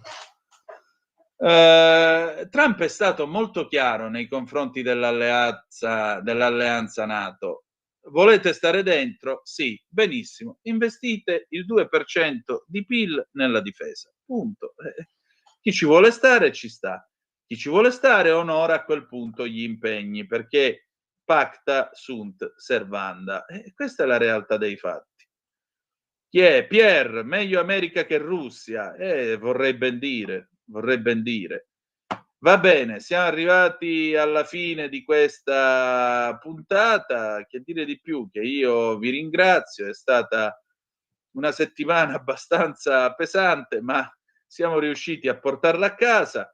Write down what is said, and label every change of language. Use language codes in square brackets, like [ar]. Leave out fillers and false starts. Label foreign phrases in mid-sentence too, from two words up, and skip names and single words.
[it] Trump è stato molto chiaro nei confronti dell'alleanza NATO. Volete stare dentro? Sì, benissimo. Investite il 2% di PIL nella difesa. Punto. Chi ci vuole stare ci sta. Chi ci vuole stare onora a quel punto gli impegni, perché [la] pacta sunt servanda. [it] Questa è la realtà dei fatti. Chi è? Pierre, meglio America che Russia? Vorrei ben dire. Va bene, siamo arrivati alla fine di questa puntata. Che dire di più? Che io vi ringrazio, è stata una settimana abbastanza pesante, ma siamo riusciti a portarla a casa.